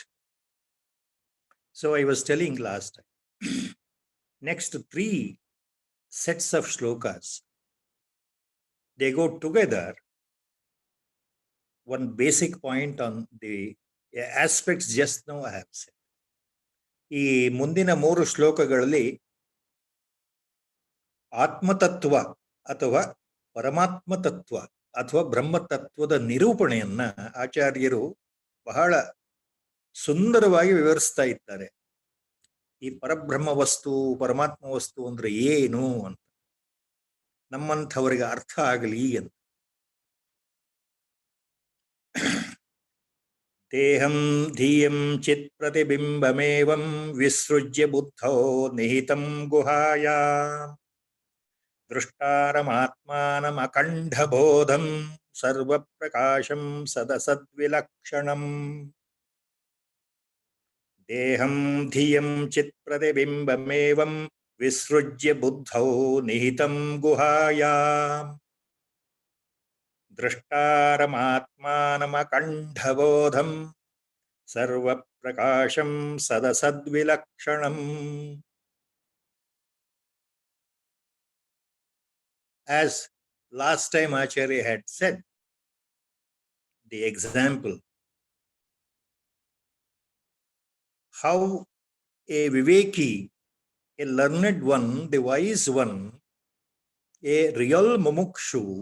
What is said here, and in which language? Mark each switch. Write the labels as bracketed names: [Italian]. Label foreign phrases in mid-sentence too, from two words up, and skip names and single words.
[English] So I was telling last time, next 3 sets of shlokas, they go together. One basic point on the aspects just now I have said. [Kannada] ಈ ಮುಂದಿನ 3 ಶ್ಲೋಕಗಳಲ್ಲಿ ಆತ್ಮತತ್ವ ಅಥವಾ ಪರಮಾತ್ಮ ತತ್ವ ಅಥವಾ ಬ್ರಹ್ಮತತ್ವದ ನಿರೂಪಣೆಯನ್ನ ಆಚಾರ್ಯರು ಬಹಳ ಸುಂದರವಾಗಿ ವಿವರಿಸ್ತಾ ಇದ್ದಾರೆ. ಈ ಪರಬ್ರಹ್ಮ ವಸ್ತು ಪರಮಾತ್ಮ ವಸ್ತು ಅಂದ್ರೆ ಏನು ಅಂತ ನಮ್ಮಂಥವರಿಗೆ ಅರ್ಥ ಆಗಲಿ ಅಂತ. [Sanskrit] ದೇಹಂ ಧಿಯಂ ಚಿತ್ ಪ್ರತಿಬಿಂಬಮೇವಂ ವಿಸೃಜ್ಯ ಬುದ್ಧೋ ನಿಹಿತಂ ಗುಹಾಯಾಂ ದೃಷ್ಟಾರಮಾತ್ಮಾನಮಖಂಡಬೋಧಂ ಸರ್ವಪ್ರಕಾಶಂ ಸದಸದ್ವಿಲಕ್ಷಣಂ. ದೇಹಂ ಧಿಯಂ ಚಿತ್ ಪ್ರತಿಬಿಂಬಮೇವಂ ವಿಸೃಜ್ಯ ಬುದ್ಧೌ ನಿಹಿತಂ ಗುಹಾಯಾಂ ದೃಷ್ಟಾರಮಾತ್ಮಾನಮಖಂಡಬೋಧಂ ಸರ್ವಪ್ರಕಾಶಂ ಸದಸದ್ವಿಲಕ್ಷಣಂ. [English] As last time Acharya had said, the example, how a viveki, a learned one, the wise one, a real mumukshu